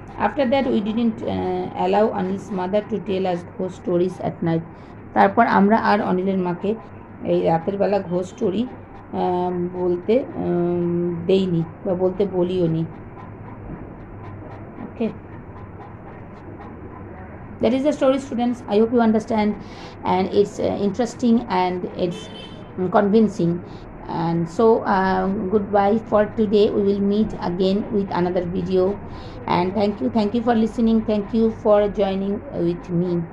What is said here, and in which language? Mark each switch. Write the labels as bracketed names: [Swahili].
[English] After that we didn't allow Anil's mother to tell us ghost stories at night. [Bangla] তারপর আমরা আর অনিলের মাকে এই রাতের বেলা ঘোস্ট স্টোরি বলতে দেইনি বা বলতে বলিও নি। [English] Okay, that is the story, students. I hope you understand, and it's interesting and it's convincing. And so goodbye for today. We will meet again with another video, and thank you for listening. Thank you for joining with me.